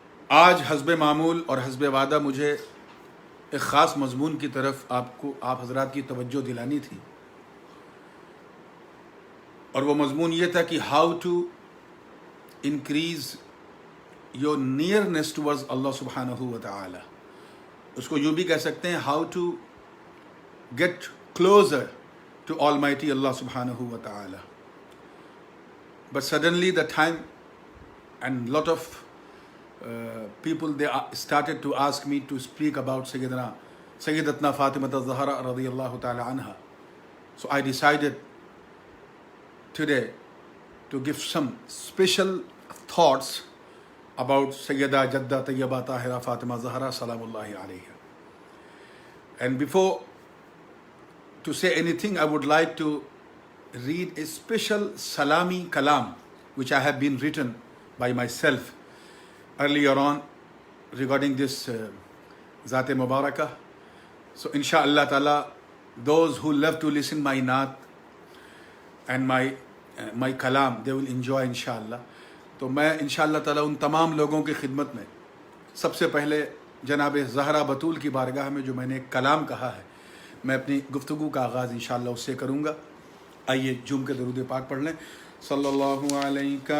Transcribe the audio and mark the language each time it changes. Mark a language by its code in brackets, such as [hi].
[ur] آج حسب معمول اور حسب وعدہ مجھے ایک خاص مضمون کی طرف آپ حضرات کی توجہ دلانی تھی، اور وہ مضمون یہ تھا کہ [en] how to increase your nearness towards [ur] اللہ سبحانہ و تعالی۔ اس کو یوں بھی کہہ سکتے ہیں [en] how to get closer to [ur] Almighty Allah subhanahu wa ta'ala. [en] But suddenly the time and lot of people, they started to ask me to speak about Sayyidatna Fatima az-Zahra radiyallahu ta'ala anha. So I decided today to give some special thoughts about Sayyida Jadda Tayyibah Tahira Fatima Zahra salamullahi alayha. And before to say anything, I would like to read a special salami kalam which I have been written by myself earlier on regarding this Zat-e Mubarakah. So inshallah ta'ala, those who love to listen my naat and my kalam, they will enjoy inshallah. [ur] تو میں انشاءاللہ تعالیٰ ان تمام لوگوں کی خدمت میں سب سے پہلے جناب زہرا بطول کی بارگاہ میں جو میں نے ایک کلام کہا ہے، میں اپنی گفتگو کا آغاز انشاءاللہ اس سے کروں گا۔ آئیے جھوم کے درود پاک پڑھ لیں۔ صلی اللہ علیہ